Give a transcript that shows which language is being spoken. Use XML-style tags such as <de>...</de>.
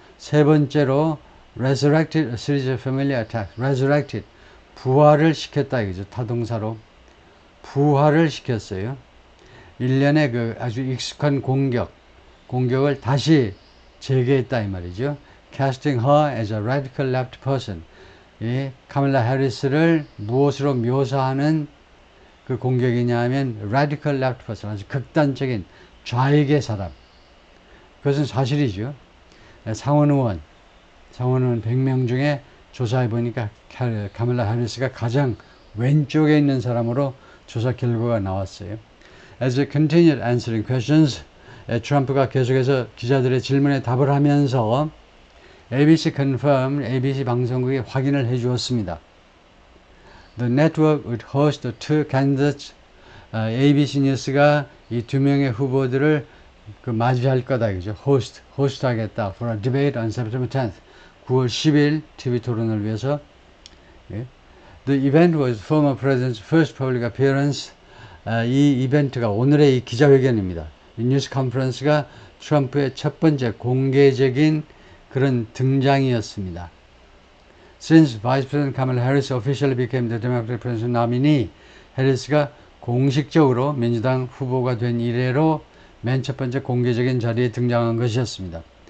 <ko>세 번째로,</ko> <en>resurrected a series of familiar attacks.</en> <ko>resurrected, 부활을 시켰다 이거죠. 타동사로. 부활을 시켰어요. 일련의 그 아주 익숙한 공격을 다시 재개했다 이 말이죠.</ko> <en>Casting her as a radical left person.</en> <ko>이 카멀라 해리스를 무엇으로 묘사하는 그 공격이냐 하면</ko> <en>radical left person,</en> <ko>아주 극단적인 좌익의 사람. 그것은 사실이죠. 상원 의원 100명 중에 조사해 보니까 카밀라 해리스가 가장 왼쪽에 있는 사람으로 조사 결과가 나왔어요.</ko> <en>As they continued answering questions,</en> <ko>트럼프가 계속해서 기자들의 질문에 답을 하면서</ko> <en>ABC confirmed,</en> <ko>ABC 방송국이 확인을 해 주었습니다.</ko> <en>The network would host the two candidates.</en> <ko>ABC 뉴스가 이 두 명의 후보들을 맞이할 거다, 그죠? 호스트 하겠다.</ko> <en>For a debate on September 10th.</en> <ko>9월 10일 TV 토론을 위해서. 예.</ko> <en>The event was former president's first public appearance.</en> <ko>이 이벤트가 오늘의 이 기자회견입니다. 이 뉴스 컨퍼런스가 트럼프의 첫 번째 공개적인 그런 등장이었습니다.</ko> <en>Since Vice President Kamala Harris officially became the Democratic presidential nominee,</en> <ko>해리스가 공식적으로 민주당 후보가 된 이래로 맨 첫 번째 공개적인 자리에 등장한 것이었습니다.</ko>